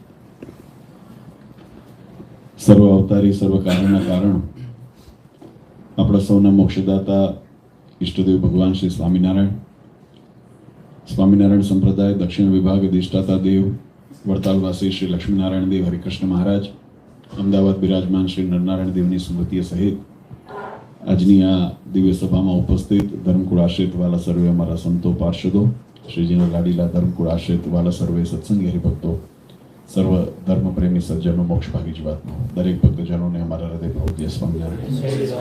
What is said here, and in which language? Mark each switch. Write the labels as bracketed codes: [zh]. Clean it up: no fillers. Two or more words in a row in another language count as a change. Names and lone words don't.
[gu] સર્વ અવતારી સર્વ કારણના કારણ અપના સૌના મોક્ષદાતા ઇષ્ટદેવ ભગવાન શ્રી સ્વામીનારાયણ સંપ્રદાય દક્ષિણ વિભાગ અધિષ્ઠાતા દેવ વડતાલવાસી શ્રી લક્ષ્મીનારાયણ દેવ હરિકૃષ્ણ મહારાજ અમદાવાદ વિરાજમાન શ્રી નરનારાયણ દેવની સ્મૃતિ સહિત આજની આ દિવ્ય સભામાં ઉપસ્થિત ધર્મકુળ આશ્રિત વાલા સર્વે અમારા સંતો પાર્ષદો શ્રીજીના લાડીલા ધર્મકુળ આશ્રિત વાલા સર્વે સત્સંગી હરિભક્તો સર્વ ધર્મ પ્રેમી સજ્જનો મોક્ષભાગી જીવાત્માઓ દરેક ભક્તજનોને અમારા હૃદયપૂર્વક સ્વામિનારાયણ।